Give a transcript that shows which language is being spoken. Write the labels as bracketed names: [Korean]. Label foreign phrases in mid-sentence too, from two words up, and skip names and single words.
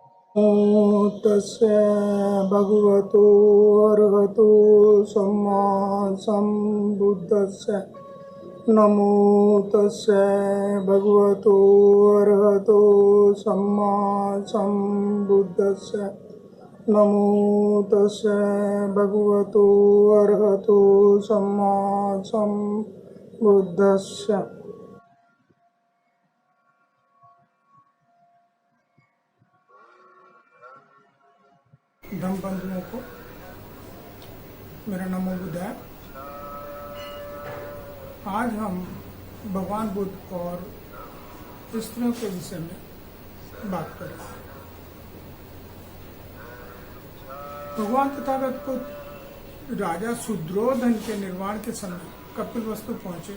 [Pali] नमो तस्य भगवतो अरहतो सम्मा सम्बुद्धस्य नमो तस्य भगवतो अरहतो सम्मा सम्बुद्धस्य नमो तस्य भगवतो अरहतो सम्मा सम्बुद्धस्य। [Hindi] धम्म बंधुओं को मेरा [Pali] नमो बुद्ध [Hindi] है। आज हम भगवान बुद्ध और स्त्रियों के विषय में बात करेंगे। भगवान तथागत बुद्ध राजा शुद्रोधन के निर्वाण के समय कपिलवस्तु पहुंचे।